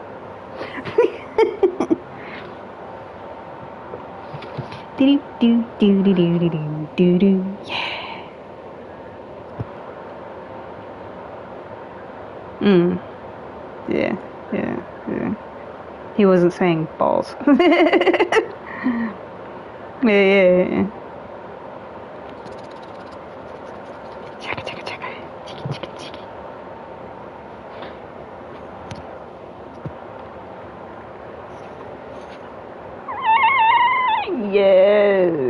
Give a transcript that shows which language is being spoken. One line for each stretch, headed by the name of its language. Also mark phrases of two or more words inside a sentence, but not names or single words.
English: Do do do do do do do do do. Yeah. Yeah, yeah, yeah. He wasn't saying balls. Yeah. Chaka chaka chaka. Chiki chiki chiki. Yeah.